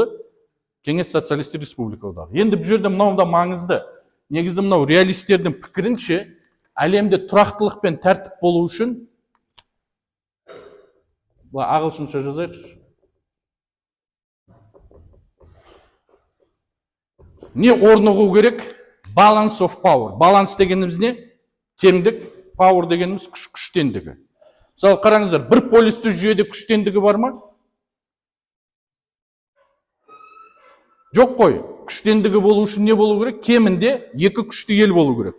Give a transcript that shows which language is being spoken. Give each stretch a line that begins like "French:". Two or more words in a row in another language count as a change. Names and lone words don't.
Kazakh: Кеңес социалистік республика одағы. Енді бұл жерде мынау да маңызды. негізі мынау реалистердің пікірінше, әлемде тұрақтылық пен тәртіп болу үшін, ағылшынша жазайықшы. Не орнығу керек?
English: Balance of power.
Kazakh: Баланс дегеніміз не? Теңдік, power дегеніміз күштендігі. Мысалы, қараңыздар, бір полисті жүйеде күштендігі бар ма? Жоқ қой. Күштендігі болу үшін не болу керек? Кемінде екі күшті ел болу керек.